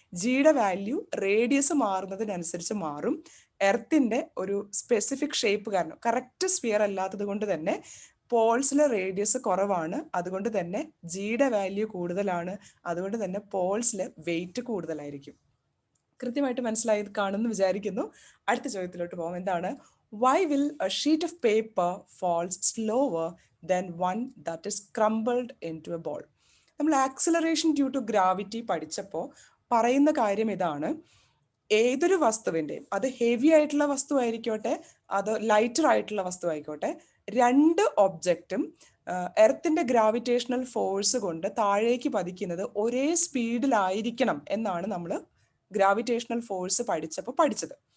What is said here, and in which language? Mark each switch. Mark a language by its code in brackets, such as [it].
[ml] ജിയുടെ value radius മാറുന്നതിനനുസരിച്ച് മാറും. എർത്തിന്റെ ഒരു സ്പെസിഫിക് ഷേപ്പ് കാരണം, കറക്റ്റ് സ്ഫിയർ അല്ലാത്തത് കൊണ്ട് തന്നെ പോൾസിലെ റേഡിയസ് കുറവാണ്. അതുകൊണ്ട് തന്നെ ജിയുടെ വാല്യൂ കൂടുതലാണ്. അതുകൊണ്ട് തന്നെ പോൾസിലെ വെയിറ്റ് കൂടുതലായിരിക്കും. കൃത്യമായിട്ട് മനസ്സിലായി കാണുമെന്ന് വിചാരിക്കുന്നു. അടുത്ത ചോദ്യത്തിലോട്ട് പോകാം. എന്താണ്? [en] Why will a sheet of paper falls slower than one that is crumbled into a ball? [ml] നമ്മൾ ആക്സിലറേഷൻ ഡ്യൂ ടു ഗ്രാവിറ്റി പഠിച്ചപ്പോൾ പറയുന്ന കാര്യം ഇതാണ്. ഏതൊരു വസ്തുവിൻ്റെയും, അത് ഹെവി ആയിട്ടുള്ള വസ്തു ആയിരിക്കോട്ടെ, അത് ലൈറ്റർ ആയിട്ടുള്ള വസ്തു ആയിക്കോട്ടെ, രണ്ട് ഒബ്ജക്റ്റും എർത്തിന്റെ ഗ്രാവിറ്റേഷണൽ ഫോഴ്സ് കൊണ്ട് താഴേക്ക് പതിക്കുന്നത് ഒരേ സ്പീഡിലായിരിക്കണം എന്നാണ് നമ്മൾ ഗ്രാവിറ്റേഷണൽ ഫോഴ്സ് പഠിച്ചത്.